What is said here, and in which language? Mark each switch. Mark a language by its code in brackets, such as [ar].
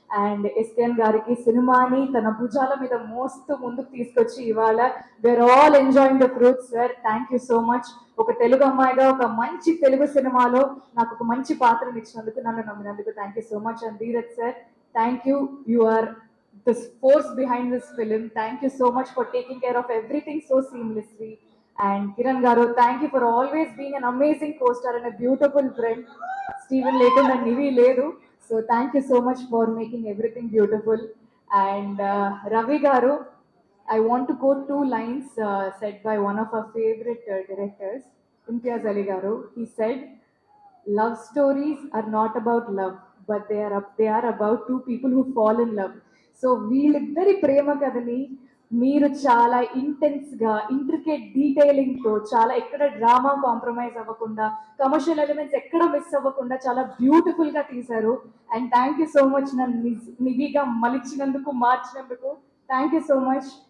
[te] And SKN గారికి సినిమాని తన భుజాల మీద మోస్తూ ముందుకు తీసుకొచ్చి ఇవాళ [en] We're all enjoying the fruits sir. Thank you so much. [te] ఒక తెలుగు అమ్మాయిగా ఒక మంచి తెలుగు సినిమాలో నాకు ఒక మంచి పాత్రను ఇచ్చినందుకు, నన్ను నమ్మినందుకు [en] Thank you so much. And Dheeraj sir, thank you. You are the force behind this film. Thank you so much for taking care of everything so seamlessly. And Kiran garu, thank you for always being an amazing co-star and a beautiful friend. Steven [te] lekunda nivi ledu, [en] so thank you so much for making everything beautiful. And Ravi garu, I want to quote 2 lines said by one of our favorite directors, Imtiaz Ali garu. He said, "Love stories are not about love, but they are about 2 people who fall in love." [te] So వీళ్ళిద్దరి ప్రేమ కథని మీరు చాలా ఇంటెన్స్గా, intricate డీటెయిలింగ్తో, చాలా ఎక్కడ drama compromise అవ్వకుండా, commercial elements ఎక్కడ miss అవ్వకుండా చాలా బ్యూటిఫుల్గా తీశారు. And [en] thank you so much [te] నన్ను నిధిగా మలిచినందుకు, మార్చినందుకు థ్యాంక్ యూ సో మచ్.